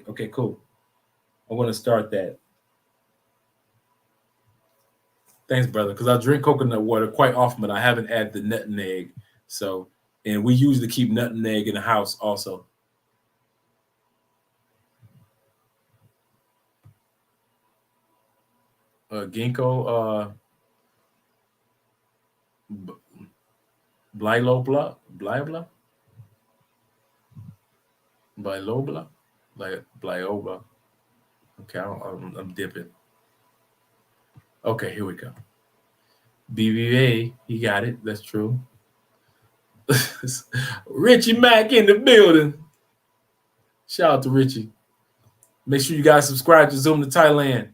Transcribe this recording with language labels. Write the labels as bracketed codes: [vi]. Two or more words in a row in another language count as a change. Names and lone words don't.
[en] Okay, cool. I'm going to start that. Thanks, brother. Because I drink coconut water quite often, but I haven't added the nutmeg. So, and we usually keep nutmeg in the house also. Ginkgo, blylobla, blybla, blylobla, blyoba. Okay, I'm dipping. Okay, here we go. BBA, he got it. That's true. Richie Mack in the building. Shout out to Richie. Make sure you guys subscribe to Zoom to Thailand.